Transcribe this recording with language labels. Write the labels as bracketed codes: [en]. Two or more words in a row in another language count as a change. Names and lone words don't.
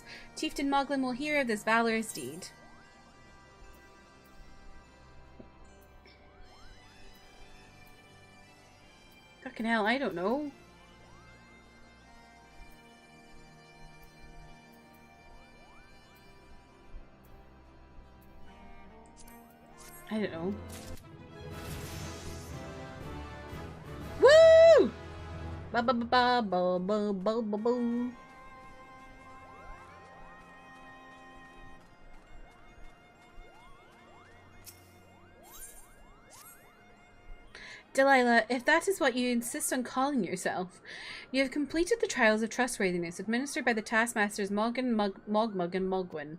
[en] Chieftain Moglin will hear of this valorous deed. Fucking hell, I don't know. I don't know. Woo! Ba ba ba ba ba ba ba ba ba. Delilah, if that is what you insist on calling yourself, you have completed the trials of trustworthiness administered by the taskmasters Mogin, Mogmug, and Mogwin.